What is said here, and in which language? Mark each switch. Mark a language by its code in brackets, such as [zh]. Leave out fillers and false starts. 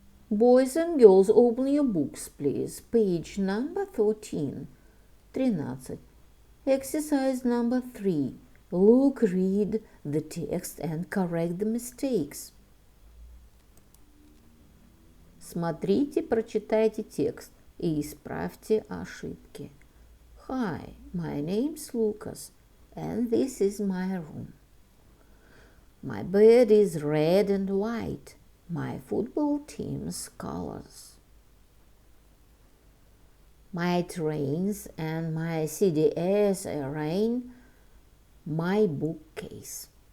[en] Boys and girls, open your books, please. Page number 13. 13. Exercise number 3. Look, read the text and correct the mistakes. [ru] Смотрите, прочитайте текст и исправьте ошибки. [en] Hi, my name's Lucas, and this is my room. My bed is red and white. My football team's colors. My trains and my CDs arrange my bookcase.